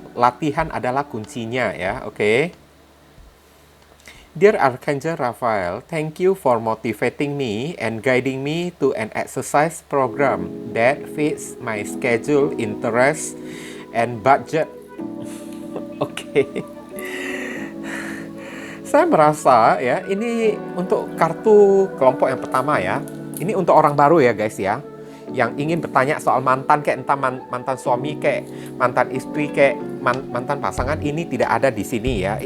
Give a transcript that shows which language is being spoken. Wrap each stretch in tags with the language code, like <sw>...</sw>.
<id>Latihan adalah kuncinya ya. Oke.</id> <en>Dear Archangel Raphael, thank you for motivating me and guiding me to an exercise program that fits my schedule, interest, and budget.</en> <id>Oke. Saya merasa ya, ini untuk kartu kelompok yang pertama ya. Ini untuk orang baru ya guys ya. Yang ingin bertanya soal mantan, kayak entah mantan suami, kayak mantan istri, kayak mantan pasangan, ini tidak ada di sini ya.</id>